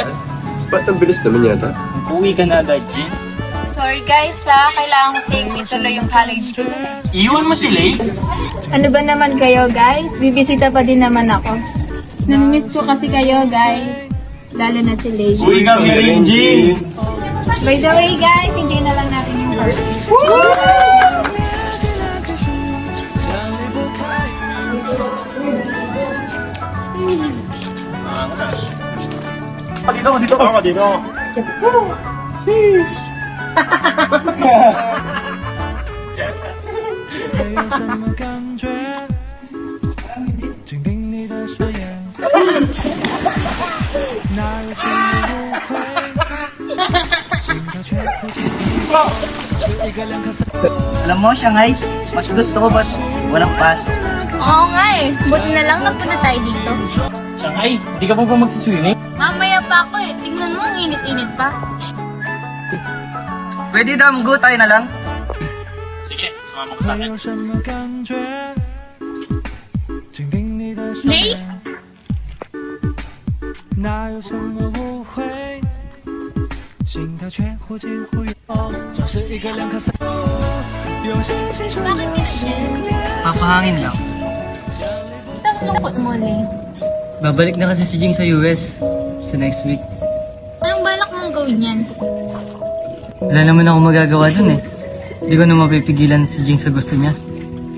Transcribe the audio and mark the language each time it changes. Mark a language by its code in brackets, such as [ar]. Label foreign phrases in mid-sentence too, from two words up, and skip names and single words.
[tl] Ba't ang bilis naman yata? Uwi ka na agad, Jing. Sorry guys ha, kailangan ko save tuloy yung college ko dun eh. Iwan mo si Lay? Ano ba naman kayo guys? Bibisita pa din naman ako. Namimiss ko kasi kayo guys. Lalo na si Lay. Uwi kami rin, Jing. [en] By the way guys, [tl] enjoy na lang natin yung party. [zh] 这两颗心像离不开你。 [tl] Dito. Ako, dito. [zh] 会有什么感觉？紧盯你的双眼，哪有什么误会？心跳却不停，就是一个两颗三。 [tl] Alam mo, Shanghai, mas gusto ko ba't walang pasok? Oo nga eh, buti na lang napunta tayo dito. Shanghai, di ka pa ba magsiswimming? Mamaya pa ako eh, tingnan mo ang init-init pa. Pwede damgo tayo na lang. Sige, sumama ko sa [zh] 会 [tl] akin. [zh] 有什么感觉？紧盯你的双 [tl] Lay? [zh] 眼，哪有什么误会？心跳却忽近忽远，就是一个两颗三。用心细数流星链。 [tl] Papahangin lang. Takot mo, Lay. Babalik na kasi si Jing sa US sa [en] next week. [tl] Anong balak mong gawin yan? Wala naman ako magagawa dun eh. Hindi ko na mapipigilan si Jing sa gusto niya.